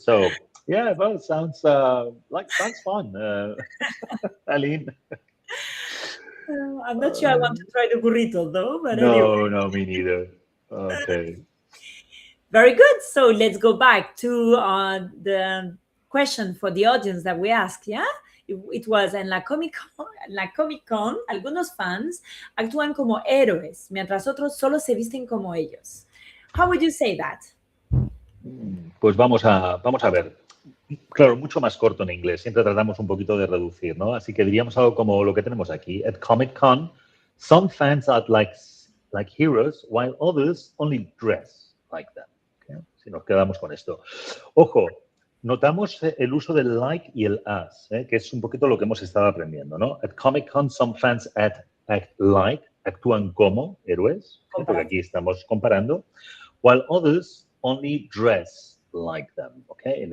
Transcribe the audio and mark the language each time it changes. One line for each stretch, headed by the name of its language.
English: So, yeah, well, it sounds sounds fun, Aline. I'm not sure I want to try the burrito though, but anyway. No, me neither. Okay. Very good. So let's go back to the question for the audience that we asked. Yeah, it was
Spanish: en la Comic Con, algunos fans actúan como héroes, mientras otros solo se visten como ellos.
English: How would you say that?
Spanish: Pues vamos a ver. Claro, mucho más corto en inglés. Siempre tratamos un poquito de reducir, ¿no? Así que diríamos algo como lo que tenemos aquí.
English: At Comic Con, some fans act like heroes, while others only dress like them.
Spanish: Okay? Si nos quedamos con esto. Ojo, notamos el uso del like y el as, que es un poquito lo que hemos estado aprendiendo, ¿no?
English: At Comic Con, some fans act like,
Spanish: actúan como héroes, porque aquí estamos comparando,
English: while others only dress like them, ¿okay?